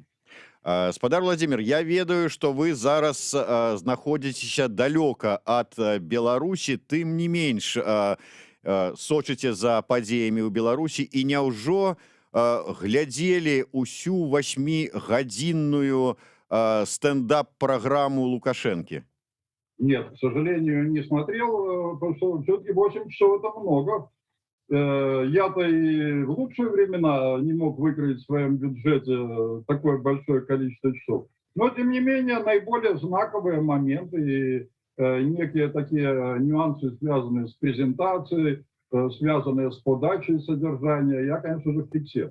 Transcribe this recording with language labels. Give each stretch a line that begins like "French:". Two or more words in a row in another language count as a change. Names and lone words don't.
Belarusian: Спадар Владзімір, я ведаю, што вы зараз знаходзіцеся далёка ад Беларусі, тым не менш сочыце за падзеямі ў Беларусі, і няўжо глядзелі ўсю 8-гадзінную стендап-праграму Лукашэнкі?
Russian: Нет, к сожалению, не смотрел, потому что все-таки 8 часов это много. Я-то и в лучшие времена не мог выкроить в своем бюджете такое большое количество часов. Но, тем не менее, наиболее знаковые моменты и некие такие нюансы, связанные с презентацией, связанные с подачей содержания, я, конечно же, фиксировал.